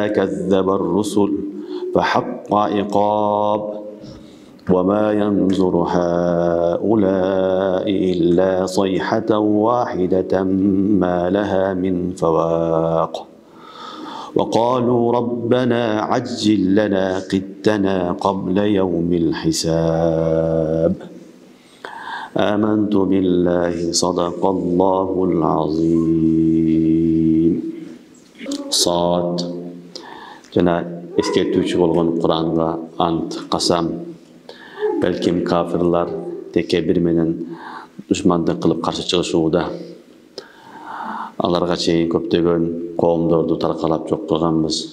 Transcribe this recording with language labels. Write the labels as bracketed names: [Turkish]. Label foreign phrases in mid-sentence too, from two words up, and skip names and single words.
[Arabic] كذب الرسل فحق عقاب وما ينظر هؤلاء إلا صيحة واحدة ما لها من فواق وقالوا ربنا عجل لنا قتنا قبل يوم الحساب آمنت بالله صدق الله العظيم. [Kyrgyz] صاد жана эскертүүчү болгон Куранга ант касам балким кафирлар текебир менен душмандык кылып каршы чыгышууда аларга чейин көптөгөн коомдорду таркалап жок кылганбыз